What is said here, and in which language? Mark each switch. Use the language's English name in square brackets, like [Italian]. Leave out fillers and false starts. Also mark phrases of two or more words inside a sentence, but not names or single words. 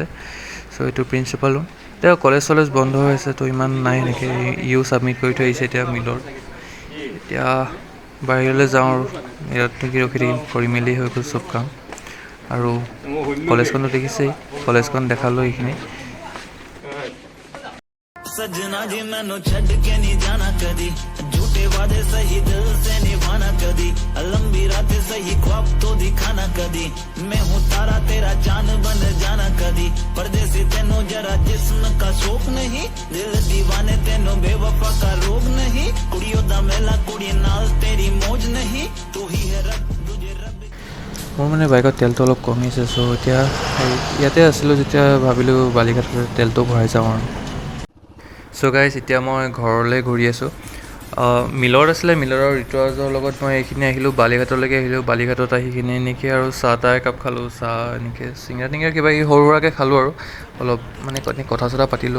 [Assamese] চ' এইটো প্ৰিন্সিপাল ৰুম। এতিয়া কলেজ চলেজ বন্ধ হৈ আছে, তো ইমান নাই এনেকৈ ইও ছাবমিট কৰি থৈ আহিছে এতিয়া মিলৰ। এতিয়া বাহিৰলৈ যাওঁ আৰু ইয়াত নেকি ৰখি থাকিম, কৰি মেলি হৈ গ'ল চব কাম। আৰু কলেজখনো দেখিছেই, কলেজখন দেখালোঁ এইখিনি। [Punjabi] ਸਜਨਾ ਜੀ ਮੈਨੂੰ ਛੱਡ ਕੇ [Hindi] नहीं जाना कदी, झूठे वादे सही दिल से निभाना कदी, लंबी रातें सही ख्वाब तो दिखाना कदी, मैं हूँ तारा तेरा चांद बन जाना कदी, परदेसी तेनू जरा जिस्म का शौक नहीं, दिल दीवाने तेनू बेवफा का रोग नहीं, [Punjabi] ਕੁੜੀਆਂ ਦਾ ਮੇਲਾ ਕੁੜੀ ਨਾਲ [Hindi] तेरी मौज नहीं, तू ही है रब तुझे रब। [Assamese] মোৰ মানে বাইকত তেলটো অলপ কমিছে, চ' এতিয়া ইয়াতে আছিলোঁ যেতিয়া ভাবিলোঁ বালিঘাটতে তেলটো ভৰাই যাওঁ আৰু। চ' গাইজ এতিয়া মই ঘৰলৈ ঘূৰি আছোঁ। মিলত আছিলে, মিলৰ আৰু ঋতুৰাজৰ লগত মই এইখিনি আহিলোঁ, বালিঘাটলৈকে আহিলোঁ। বালিঘাটত আহি কিনে এনেকৈ আৰু চাহ তাহ একাপ খালোঁ, চাহ এনেকৈ চিঙৰা টিঙৰা কিবা কিবি সৰু সুৰাকৈ খালোঁ আৰু অলপ মানে কথা চথা পাতিলোঁ।